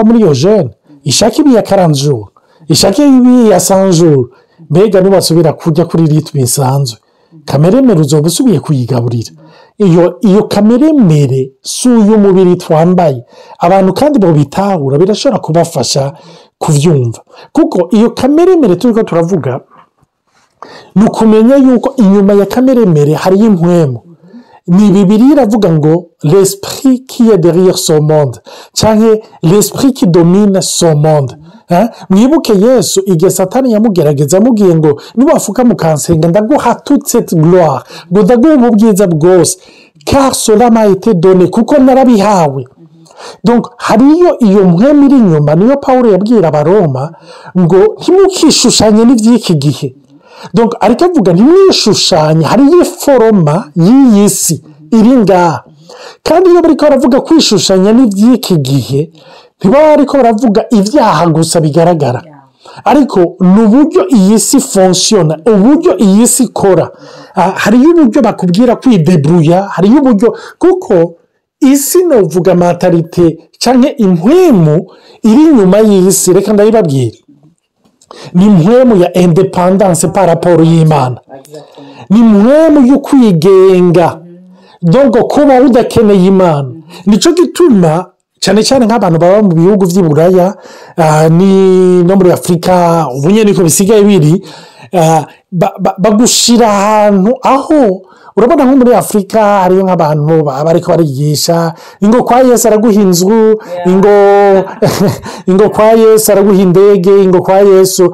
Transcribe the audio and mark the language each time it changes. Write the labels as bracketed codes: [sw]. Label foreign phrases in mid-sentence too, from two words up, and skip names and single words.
[rn] muri iyo jeune ishaka ibi ya 40 jours ishaka ibi ya 100 jours mbega nubasubira kujya kuri ritme isanzwe kameremere uzoba usubiye kuyigaburira iyo kameremere si uyu mubiri twambaye abantu kandi bo bitahura birashobora kubafasha kuvyumva kuko iyo kameremere turiko turavuga nukumenya yuko inyuma ya kameremere hari impwemu ni Bibiliya iravuga ngo [fr] l'esprit qui est derrière ce monde [rn] canke [fr] l'esprit qui domine ce monde [rn] mwibuke Yesu igihe Satani yamugerageza amubwiye ngo niwafuka mukansenga ndaguha [fr] toute cette gloire [rn] ngo ndaguha ubwiza bwose [fr] car cela m'a été donné [rn] kuko narabihawe donc hariyo iyo mpwemu iri inyuma niyo Paulo yabwira abaroma ngo ntimukishushanye n'ivy'iki gihe donc ariko avuga ntimwishushanye hariyo foroma y'iyi si iri ngaha kandi iyo bariko baravuga kwishushanya n'ivy'iki gihe ntibaba bariko baravuga ivyaha gusa bigaragara ariko ni uburyo iyi si fonctionne, uburyo iyi si ikora. Hariyo uburyo bakubwira kwidebruya, hariyo uburyo kuko isi novuga mentalite cyangwa impwemu iri inyuma y'isi, reka ndabibabwira, ni impwemu ya independance [fr] par rapport [rn] y'Imana, ni impwemu yo kwigenga, donc kuba udakeneye Imana. Nico gituma cyane cyane nk'abantu baba mu bihugu by'i Buraya ni no muri Afurika ubu nyine niko bisigaye biri, bagushira ahantu aho urabona nko muri Afurika hariyo nk'abantu bariko barigisha ingo kwa Yesu araguha inzu, ingo kwa Yesu araguha indege, ingo kwa Yesu.